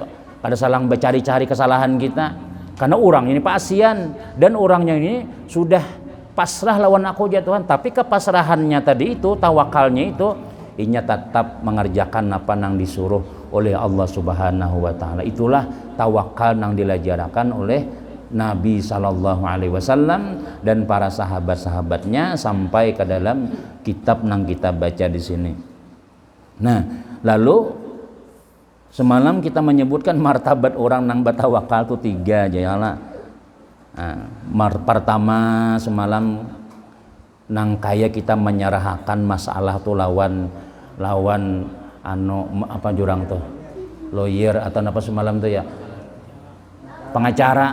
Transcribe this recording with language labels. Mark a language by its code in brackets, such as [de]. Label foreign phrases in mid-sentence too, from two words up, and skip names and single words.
[bjn] Kada salang bercari-cari kesalahan kita. Karena orang ini pasian dan orangnya ini sudah pasrah lawan aku ya Tuhan, tapi kepasrahannya tadi itu, tawakalnya itu, inya tetap mengerjakan apa nang disuruh oleh Allah [ar] Subhanahu wa taala. [bjn] Itulah tawakal nang dilajarkan oleh Nabi [ar] sallallahu alaihi wasallam [bjn] dan para sahabat-sahabatnya sampai ke dalam kitab nang kita baca di sini. Nah, lalu semalam kita menyebutkan martabat orang nang bertawakal itu 3 aja ya lah. Nah, pertama semalam nang kaya kita menyerahkan masalah tuh lawan apa jurang tuh lawyer atau apa semalam tuh ya, pengacara.